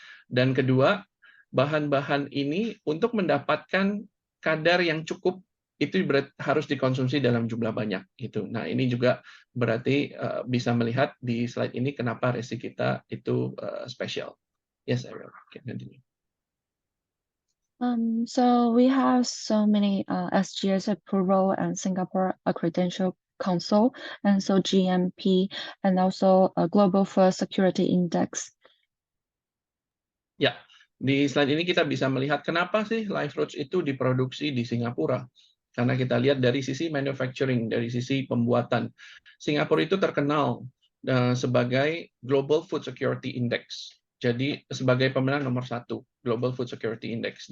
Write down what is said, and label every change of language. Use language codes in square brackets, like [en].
[id] Dan kedua, bahan-bahan ini untuk mendapatkan kadar yang cukup itu harus dikonsumsi dalam jumlah banyak gitu. Nah, ini juga berarti bisa melihat di slide ini kenapa resi kita itu spesial. [en] Yes, I will continue. So we have so many SGS approval and Singapore Accreditation Council, and so GMP, and also a Global Food Security Index. [id] Ya, di slide ini kita bisa melihat kenapa sih Live Roots itu diproduksi di Singapura. Karena kita lihat dari sisi manufacturing, dari sisi pembuatan. Singapura itu terkenal sebagai Global Food Security Index. Jadi sebagai pemenang nomor 1 Global Food Security Index.